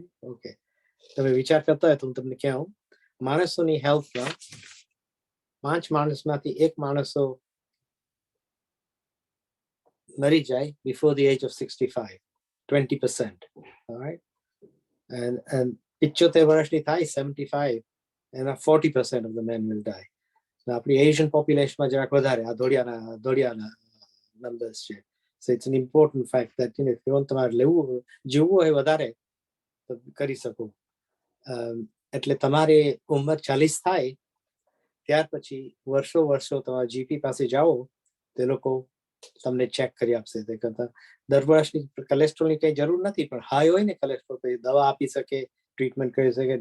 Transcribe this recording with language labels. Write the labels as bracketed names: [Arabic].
[Gujarati] Okay, તમે વિચાર કરતા હોય તો હું તમને કહું, માણસોની હેલ્થમાં 5 માણસમાંથી 1 માણસો મરી જાય before the age of 65, 20%. [English] Alright, and 75 વર્ષની થાય 75, and 40% of the men will die. [Gujarati] આપણી એશિયન પોપ્યુલેશનમાં જરાક વધારે આ ધોળિયાના નંબર્સ છે. [English] So it's an important fact that if you want તમારે જીવવું હોય વધારે તો કરી શકો. [Gujarati] એટલે તમારે ઉંમર 40 થાય ત્યાર પછી વર્ષો તમારા જીપી પાસે જાઓ, તે લોકો તમને ચેક કરી આપશે. તે કરતા દર વર્ષની કોલેસ્ટ્રોલની કંઈ જરૂર નથી, પણ હાઈ હોય ને કોલેસ્ટ્રોલ તો દવા આપી શકે, ટ્રીટમેન્ટ કરી શકે.